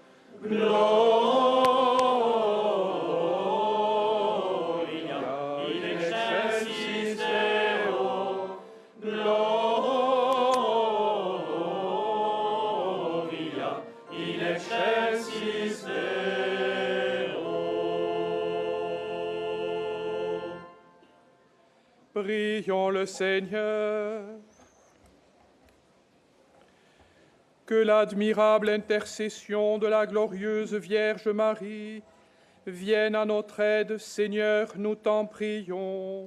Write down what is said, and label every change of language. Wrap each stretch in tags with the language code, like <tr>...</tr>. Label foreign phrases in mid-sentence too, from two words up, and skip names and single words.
<la>Gloria in excelsis Deo, gloria in excelsis Deo.</la> <fr>Prions le Seigneur. Que l'admirable intercession de la glorieuse Vierge Marie vienne à notre aide, Seigneur, nous t'en prions.</fr>